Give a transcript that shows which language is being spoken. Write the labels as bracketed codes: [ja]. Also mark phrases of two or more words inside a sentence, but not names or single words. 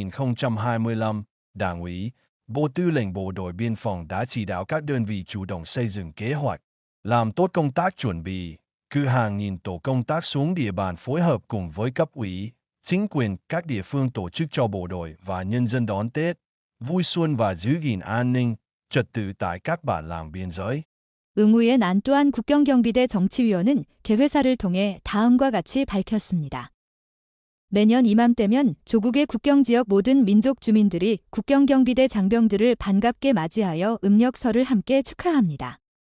[vi] 2025, Đảng ủy, Bộ Tư lệnh Bộ đội Biên phòng đã chỉ đạo các đơn vị chủ động xây dựng kế hoạch, làm tốt công tác chuẩn bị, cử hàng nghìn tổ công tác xuống địa bàn phối hợp cùng với cấp ủy, chính quyền các địa phương tổ chức cho bộ đội và nhân dân đón Tết, vui xuân và giữ gìn an ninh, trật tự tại các bản làng biên giới. [ko] 응우의 난뚜한 국경경비대 정치위원은 개회사를 통해 다음과 같이 밝혔습니다. 매년 이맘때면 조국의 국경지역 모든 민족 주민들이 국경경비대 장병들을 반갑게 맞이하여 음력설을 함께 축하합니다.